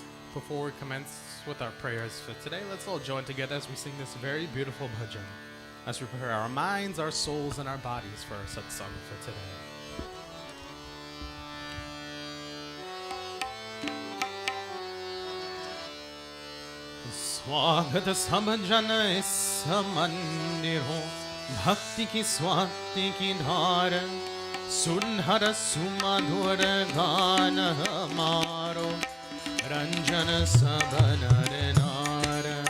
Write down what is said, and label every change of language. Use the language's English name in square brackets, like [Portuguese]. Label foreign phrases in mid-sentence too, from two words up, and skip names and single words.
[English] Before we commence with our prayers for today, let's all join together as we sing this very beautiful bhajan, as we prepare our minds, our souls, and our bodies for our satsang for today. [Hindi] स्वागत सब जन इस मंदिर हो, भक्ति की स्वाति की धार, सुनहर सुमधुर गान हमारो, रंजन सब नर नार।